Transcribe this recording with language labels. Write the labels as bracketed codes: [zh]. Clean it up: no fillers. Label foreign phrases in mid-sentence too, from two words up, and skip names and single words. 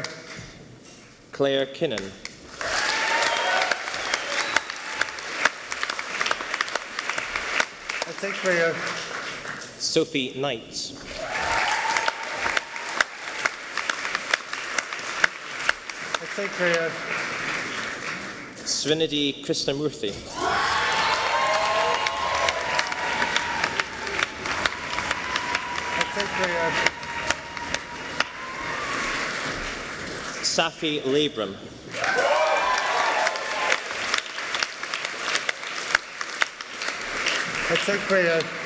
[la] Claire Kinnan. Et te creo. Sophie Knights. Et te creo. Srinidhi Krishnamurthy. Et te creo. Safi Labram. Et te creo.